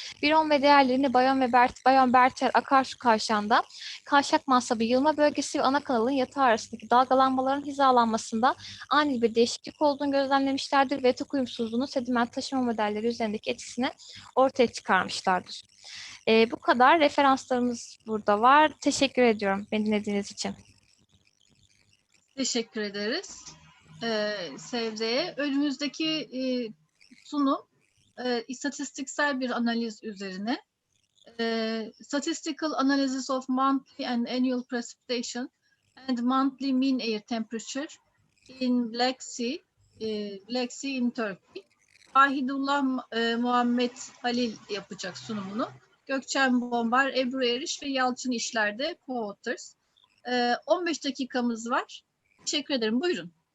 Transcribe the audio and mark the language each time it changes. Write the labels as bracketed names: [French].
[Turkish] Biron ve diğerlerini Bayon-Berter akarsu kavşağında kavşak mansabı yığılma bölgesi ve ana kanalın yatağı arasındaki dalgalanmaların hizalanmasında ani bir değişiklik olduğunu gözlemlemişlerdir ve yatak uyumsuzluğunun sediment taşıma modelleri üzerindeki etkisini ortaya çıkarmışlardır. Bu kadar. Referanslarımız burada var. Teşekkür ediyorum beni dinlediğiniz için. Teşekkür ederiz Sevde'ye. Önümüzdeki sunum istatistiksel bir analiz üzerine. [English] Statistical Analysis of Monthly and Annual Precipitation and Monthly Mean Air Temperature in Black Sea in Turkey. [Turkish] Waheedullah Mohammadkhail yapacak sunumunu. Gökçen, Bombar, Ebru ve Yalçın İşler'de co-authors. 15 dakikamız var. Teşekkür ederim. Buyurun.